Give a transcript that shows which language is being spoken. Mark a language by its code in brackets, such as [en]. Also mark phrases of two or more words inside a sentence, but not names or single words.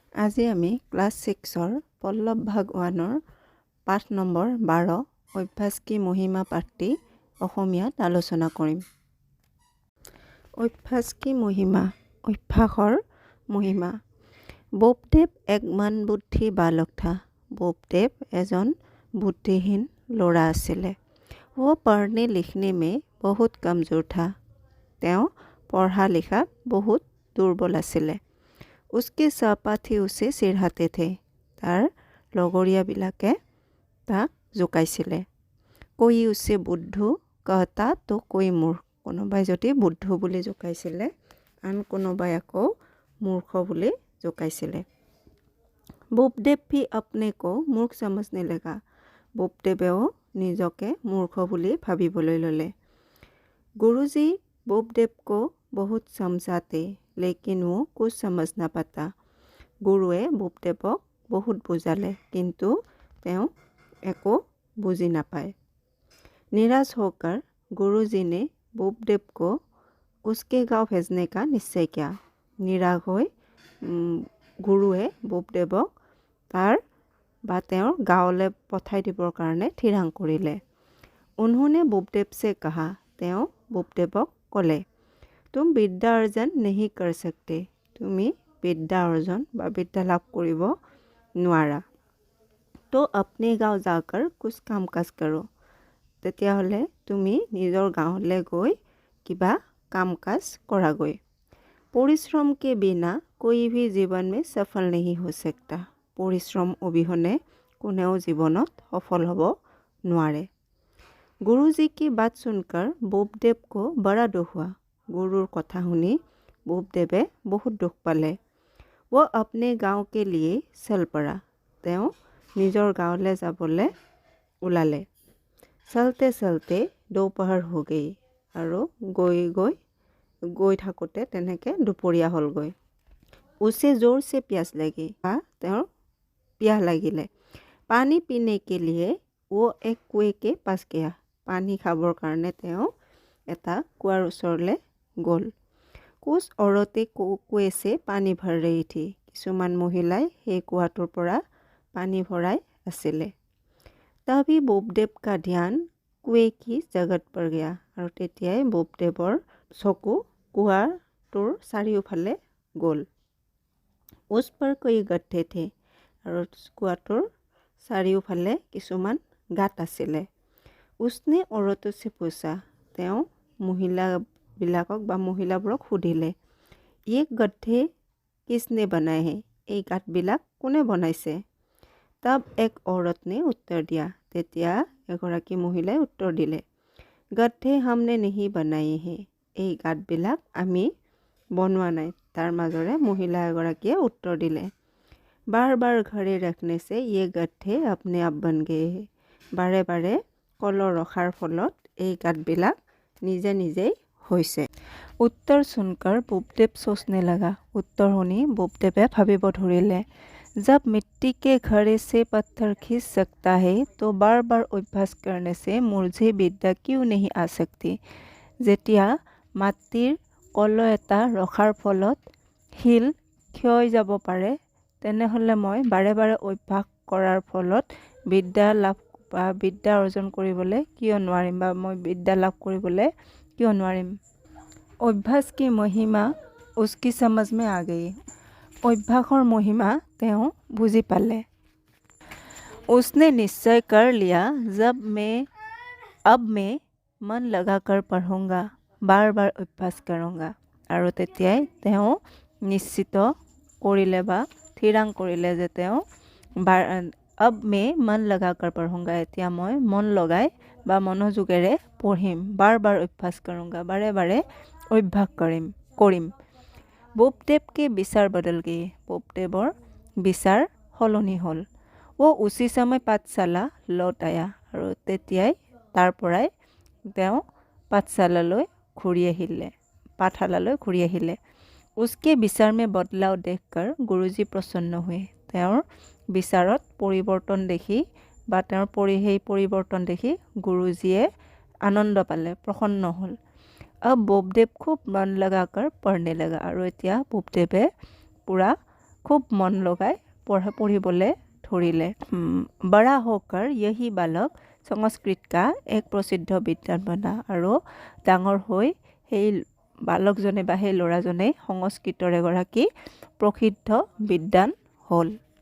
[as] আজি আমি ক্লাছ 6-ৰ পল্লৱ ভাগ 1-ৰ পাঠ নম্বৰ 12 অভ্যাস কি মহিমা পাঠটি অসমীয়াত আলোচনা কৰিম। অভ্যাস কি মহিমা, অভ্যাসৰ মহিমা। [hi] बोपदेव एक मान बुद्धि बालक था। [as] বোপদেৱ এজন বুদ্ধিহীন ল'ৰা আছিলে। [hi] वो पढ़ने लिखने में बहुत कमजोर था। [as] তেওঁ পঢ়া লিখাত বহুত দুৰ্বল আছিলে। [hi] उसके सहपाठी उसे चिढ़ाते थे। [as] তাৰ লগৰীয়াবিলাকে তাক জোকাইছিলে। [hi] कोई उसे बुद्धू कहता तो कोई मूर्ख। [as] কোনোবাই যদি বুদ্ধু বুলি জোকাইছিলে, আন কোনোবাই আকৌ মূৰ্খ বুলি জোকাইছিলে। [hi] বোপদেৱ भी अपने को मूर्ख समझने लगा। [as] বোপদেৱেও নিজকে মূৰ্খ বুলি ভাবিবলৈ ল'লে। [hi] गुरुजी बोपदेव को बहुत समझाते लेकिन वो कुछ समझ ना पाता। [as] গুৰুৱে বোপদেৱক বহুত বুজালে কিন্তু তেওঁ একো বুজি নাপায়। [hi] निराश होकर गुरुजी ने बोपदेव को उसके गांव भेजने का निश्चय किया। [as] निराश হৈ গুৰুৱে बोपदेवक তাৰ বা তেওঁৰ গাঁৱলৈ পঠাই দিবৰ কাৰণে থিৰাং কৰিলে। [hi] उन्होंने बोपदेव से कहा, [as] তেওঁ बोपदेवक ক'লে, [hi] तुम विद्या अर्जन नहीं कर सकते। [as] তুমি বিদ্যা অৰ্জন বা বিদ্যা লাভ কৰিব নোৱাৰা। [hi] তো अपने गाँव जाकर कुछ काम काज करो। [as] তেতিয়াহ'লে তুমি নিজৰ গাঁৱলৈ গৈ কিবা কাম কাজ কৰাগৈ। [hi] परिश्रम के बिना कोई भी जीवन में सफल नहीं हो सकता। [as] পৰিশ্ৰম অবিহনে কোনেও জীৱনত সফল হ'ব নোৱাৰে। [hi] गुरुजी की बात सुनकर बोपदेव को बड़ा दुख हुआ। [as] गुरुर কথা শুনি বোপদেৱে বহুত দুখ পালে। [hi] वो अपने गाँव के लिए चल पड़ा। [as] তেওঁ নিজৰ গাঁৱলৈ যাবলৈ ওলালে। [hi] चलते चलते दोपहर हो गई। [as] আৰু গৈ থাকোঁতে তেনেকৈ দুপৰীয়া হ'লগৈ। [hi] उसे जोर से प्यास लगी। [as] তেওঁৰ পিয়াহ লাগিলে। [hi] पानी पीने के लिए वो एक कुएं के पास गया। [as] পানী খাবৰ কাৰণে তেওঁ এটা কুৱাৰ ওচৰলৈ গ'ল। [hi] कुछ औरतें कुएं से पानी भर रही थी। [as] কিছুমান মহিলাই সেই কুৱাটোৰ পৰা পানী ভৰাই আছিলে। [hi] तभी बोपदेव का ध्यान कुएं की जगत पर गया। [as] আৰু তেতিয়াই बोपदेৱৰ চকু কুৱাটোৰ চাৰিওফালে গ'ল। [hi] उस पर कोई गड्ढे थे। [as] আৰু কুৱাটোৰ চাৰিওফালে কিছুমান গাঁত আছিলে। [hi] उसने औरतों से पूछा। [as] তেওঁ মহিলাবোৰক সুধিলে, [hi] ये गड्ढे किसने बनाए हैं? [as] এই গাঁতবিলাক কোনে বনাইছে? [hi] तब एक औरत ने उत्तर दिया। [as] তেতিয়া এগৰাকী মহিলাই উত্তৰ দিলে, [hi] गड्ढे हमने नहीं बनाए हैं। [as] এই গাঁতবিলাক আমি বনোৱা নাই। তাৰ মাজৰে মহিলা এগৰাকীয়ে উত্তৰ দিলে, [hi] बार बार घरे रखने से ये गड्ढे अपने आप बन गए हैं। [as] বাৰে বাৰে কলৰ ৰখাৰ ফলত এই গাঁতবিলাক নিজে নিজেই হৈছে। [hi] उत्तर सुनकर बोपदेव सोचने लगा। [as] उत्तर শুনি बोपदेवे ভাবিব ধৰিলে, [hi] जब मिट्टी के घड़े से पत्थर खींच सकता है तो बार बार अभ्यास करने से मुझे विद्या क्यों नहीं आ सकती। [as] যেতিয়া মাটিৰ কলহ এটা ৰখাৰ ফলত শিল ক্ষয় যাব পাৰে, তেনেহ'লে মই বাৰে বাৰে অভ্যাস কৰাৰ ফলত বিদ্যা অৰ্জন কৰিবলৈ কিয় নোৱাৰিম বা মই বিদ্যা লাভ কৰিবলৈ কিয় নোৱাৰিম। [hi] অভ্যাস কি মহিমা उसकी समझ में आ गई। [as] অভ্যাসৰ মহিমা তেওঁ বুজি পালে। [hi] उसने निश्चय कर लिया, अब मैं मन लगाकर पढ़ूंगा, बार बार अभ्यास करूंगा। [as] আৰু তেতিয়াই তেওঁ নিশ্চিত কৰিলে বা থিৰাং কৰিলে যে তেওঁ [hi] अब मैं मन लगाकर पढ़ूंगा। [as] এতিয়া মই মন লগাই বা মনোযোগেৰে পঢ়িম। [hi] बार बार अभ्यास करूंगा, [as] বাৰে বাৰে অভ্যাস কৰিম। [hi] बोपदेव के विचार बदल गए। [as] बोपदेৱৰ বিচাৰ সলনি হ'ল। [hi] वो उसी समय पाठशाला लौट आया। [as] আৰু তেতিয়াই তাৰ পৰাই তেওঁ পাঠশালালৈ ঘূৰি আহিলে। [hi] उसके विचार में बदलाव देखकर गुरुजी प्रसन्न हुए। [as] তেওঁৰ বিচাৰত পৰিৱৰ্তন দেখি বা তেওঁৰ সেই পৰিৱৰ্তন দেখি গুৰুজীয়ে আনন্দ পালে, প্ৰসন্ন হ'ল। [hi] अब बोपदेव खूब मन लगाकर पढ़ने लगा। [as] আৰু এতিয়া बोपदेৱে পুৰা খুব মন লগাই পঢ়িবলৈ ধৰিলে। [hi] बड़ा होकर यही बालक संस्कृत का एक प्रसिद्ध विद्वान बना। [as] আৰু ডাঙৰ হৈ সেই বালকজনে বা সেই ল'ৰাজনে সংস্কৃতৰ এগৰাকী প্ৰসিদ্ধ বিদ্বান হ'ল।